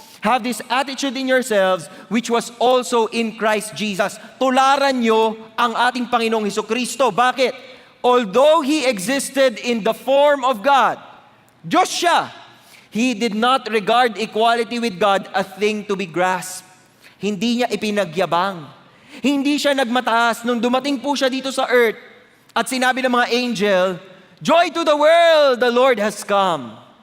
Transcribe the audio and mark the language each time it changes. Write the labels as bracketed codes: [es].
[en] Have this attitude in yourselves, which was also in Christ Jesus. [tl] Tularan niyo ang ating Panginoong Hesukristo. Bakit? [en] Although He existed in the form of God, [tl] Diyos siya, [en] He did not regard equality with God a thing to be grasped. [tl] Hindi niya ipinagyabang. Hindi siya nagmataas. Nung dumating po siya dito sa earth at sinabi ng mga angel, [en] "Joy to the world, the Lord has come."